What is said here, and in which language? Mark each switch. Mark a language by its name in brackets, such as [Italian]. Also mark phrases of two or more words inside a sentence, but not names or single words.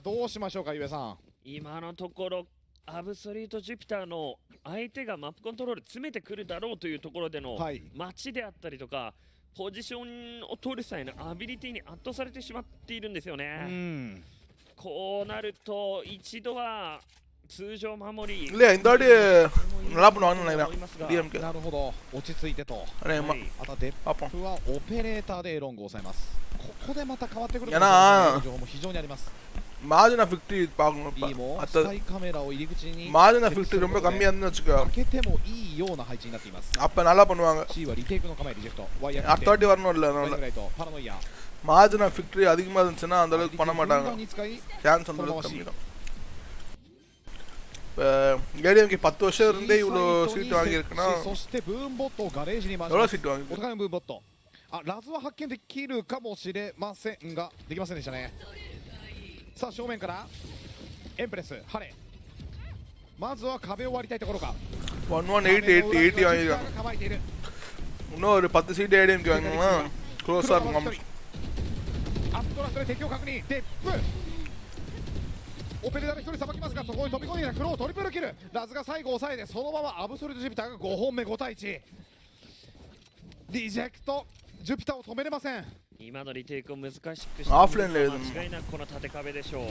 [Japanese] 今のところアブソリュートジュピターの相手がマップコントロール詰めてくるだろうというところでの待ちであったりとか、ポジションを取る際のアビリティに圧倒されてしまっているんですよね。こうなると一度は通常守り [Tamil] இல்ல இந்த வாட்டி நல்லா பண்ணுவாங்கன்னு நினைக்கிறேன் DMK [Japanese] なるほど、落ち着いてと。あとデップはオペレーターでエロングを抑えます。ここでまた変わってくる情報も非常にあります。 [English] margin of victory பார்க்கணும். [Tamil] அடுத்து ஸ்கை [Japanese] カメラを入り口に [English] margin of victory [Tamil] ரொம்ப கம்மியா இருந்துன்னு வச்சுக்கோ. [Japanese] 開けてもいいような配置になっています。 [Tamil] அப்ப நல்லா பண்ணுவாங்க. [Japanese] C はリテイクの構えリジェクト。 [Tamil] அடுத்த வாட்டி வரணும் இல்ல அதனால. [Japanese] パラノイア。 [English] margin of victory [Tamil] அதிகமா இருந்துச்சுன்னா அந்த அளவுக்கு பண்ண மாட்டாங்க. சான்ஸ் அந்த அளவுக்கு கம்மி தான். ஏடிஎம்கே 10 வருஷம் இருந்தே இவ்வளோ சீட் வாங்கியிருக்குன்னா எவ்வளோ சீட் வாங்கி [Japanese] お互いのブーンボット。あ、ラズは発見できるかもしれませんができませんでしたね。さあ正面からエンプレスハレ、まずは壁を割りたいところか。 [Tamil] 1180வாங்கியிருக்காங்க. இன்னும் ஒரு 10 சீட் ஏடிஎம்கே வாங்கினா க்ளோஸாக இருக்கும். [Japanese] アットラストで敵を確認。デップオペレーターで1人さばきますが、そこに飛び込んできたクロートリプルキル。ラズが最後抑えてそのままアブソリュートジュピターが5本目5対1。リジェクトジュピターを止めれません。今のリテイクを難しくして間違いなくこの縦壁でしょう。